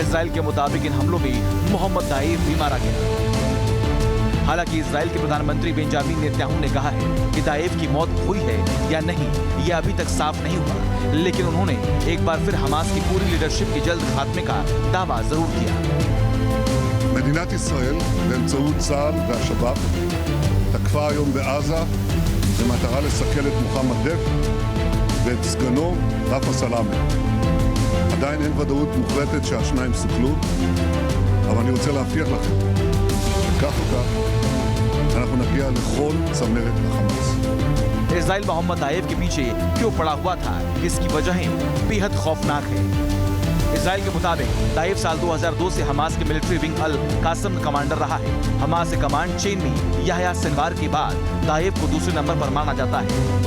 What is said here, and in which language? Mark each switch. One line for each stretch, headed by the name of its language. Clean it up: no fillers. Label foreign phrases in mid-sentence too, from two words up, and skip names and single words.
Hindi: इजराइल के मुताबिक इन हमलों में मोहम्मद दाएफ भी मारा गया। हालांकि इजराइल के प्रधानमंत्री बेंजामिन नेतन्याहू ने कहा है कि दाएफ की मौत हुई है या नहीं, यह अभी तक साफ नहीं हुआ, लेकिन उन्होंने एक बार फिर हमास की पूरी लीडरशिप के जल्द खात्मे का दावा जरूर किया।
Hebrew: מדינת ישראל, באמצעות צה"ל והשב"כ, תקפה היום בעזה במטרה לסכל את מוחמד דף ואת סגנו רפה סלאמה. עדיין אין ודאות מוחלטת שהשניים סוכלו, אבל אני רוצה להבטיח לכם שכך או כך אנחנו נגיע לכל צמרת החמאס.
Hindi: इजराइल मोहम्मद दाएफ के पीछे क्यों पड़ा हुआ था, इसकी वजहें बेहद खौफनाक है। इजराइल के मुताबिक दाएफ साल 2002 से हमास के
English: military wing
Hindi: अल कासम कमांडर रहा है। हमास के
English: command chain
Hindi: में याह्या सिनवार के बाद दाएफ को दूसरे नंबर पर माना जाता है।